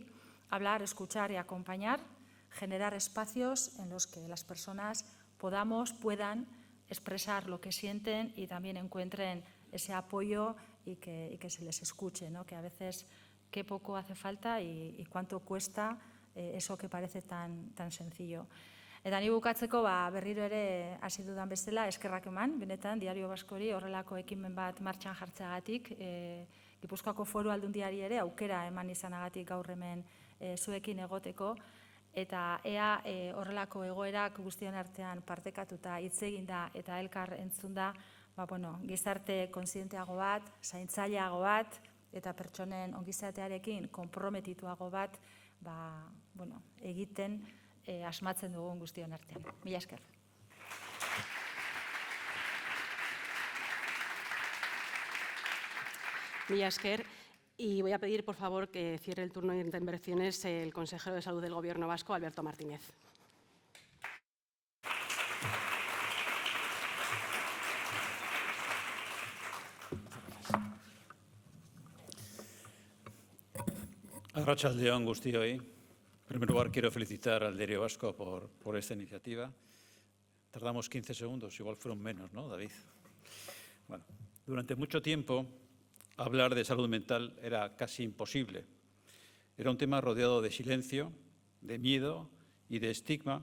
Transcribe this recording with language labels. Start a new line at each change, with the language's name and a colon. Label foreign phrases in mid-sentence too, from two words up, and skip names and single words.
Spanish: Hablar, escuchar y acompañar, generar espacios en los que las personas puedan expresar lo que sienten y también encuentren ese apoyo y que se les escuche, ¿no? Que a veces qué poco hace falta y cuánto cuesta eso que parece tan sencillo.
Basque: Eta ni bukatzeko berriro ere hasi dudan bezala eskerrak eman, benetan Diario Baskori horrelako ekimen bat martxan jartzeagatik, Gipuzkoako Foru Aldundiari ere aukera eman izanagatik gaur hemen zuekin egoteko, eta ea horrelako egoerak guztion artean partekatuta hitz eginda eta elkar entzunda, gizarte kontzienteago bat, zaintzaileago bat, eta pertsonen ongizatearekin konprometituago bat egiten asmatzen dugun guztion artean. Mila esker. Mila esker.
Spanish: Y voy a pedir, por favor, que cierre el turno de intervenciones el consejero de Salud del Gobierno vasco, Alberto Martínez.
Basque: Arratsalde on guztioi.
Spanish: En primer lugar, quiero felicitar al Diario Vasco por esta iniciativa. Tardamos 15 segundos, igual fueron menos, ¿no, David? Bueno, durante mucho tiempo hablar de salud mental era casi imposible. Era un tema rodeado de silencio, de miedo y de estigma.